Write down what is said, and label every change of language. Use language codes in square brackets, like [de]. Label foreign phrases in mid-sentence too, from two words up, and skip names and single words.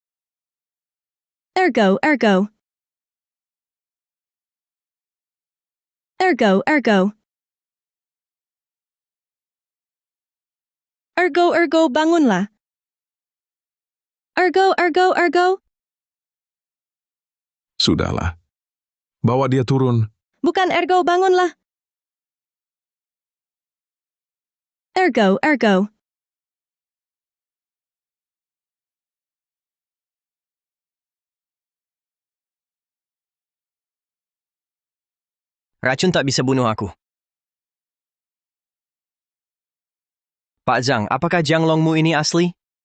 [id] Ergo, ergo. Ergo, ergo. Ergo, ergo, bangunlah. Ergo, ergo, ergo. Sudahlah. Bawa dia turun. Bukan ergo, bangunlah. Ergo, ergo. Racun tak bisa bunuh aku. Pak Zhang, apakah Jianglongmu ini asli?